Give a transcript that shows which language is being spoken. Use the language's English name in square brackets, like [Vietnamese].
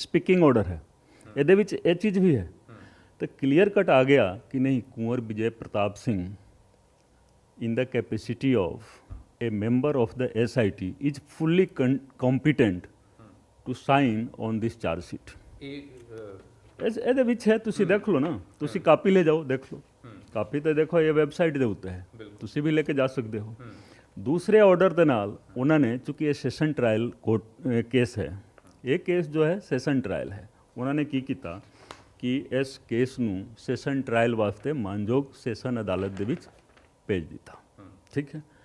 [Punjabi] Speaking order ਹੈ, ਇਹਦੇ ਵਿੱਚ ਇਹ ਚੀਜ਼ ਵੀ ਹੈ। ਤੇ ਕਲੀਅਰ ਕਟ ਆ ਗਿਆ ਕਿ ਨਹੀਂ, [English] Kunwar Vijay Pratap Singh in the capacity of a member of the SIT is fully competent to sign on this charge sheet। [Punjabi] ਇਹਦੇ ਵਿੱਚ ਹੈ, ਤੁਸੀਂ ਦੇਖ ਲਓ ਨਾ, ਤੁਸੀਂ ਕਾਪੀ ਲੈ ਜਾਓ, ਦੇਖ ਲਓ ਕਾਪੀ ਤਾਂ ਦੇਖੋ ਇਹ ਵੈਬਸਾਈਟ ਦੇ ਉੱਤੇ ਹੈ, ਤੁਸੀਂ ਵੀ ਲੈ ਕੇ ਜਾ ਸਕਦੇ ਹੋ। ਦੂਸਰੇ ਆਰਡਰ ਦੇ ਨਾਲ ਉਹਨਾਂ ਨੇ, ਚूँकि ਇਹ ਸੈਸ਼ਨ ਟਰਾਇਲ ਕੋਰਟ ਕੇਸ ਹੈ, ਇਹ ਕੇਸ ਜੋ ਹੈ ਸੈਸ਼ਨ ਟਰਾਇਲ ਹੈ, ਉਹਨਾਂ ਨੇ ਕੀ ਕੀਤਾ ਕਿ ਇਸ ਕੇਸ ਨੂੰ ਸੈਸ਼ਨ ਟਰਾਇਲ ਵਾਸਤੇ ਮਾਨਯੋਗ ਸੈਸ਼ਨ ਅਦਾਲਤ ਦੇ ਵਿੱਚ ਭੇਜ ਦਿੱਤਾ, ਠੀਕ ਹੈ।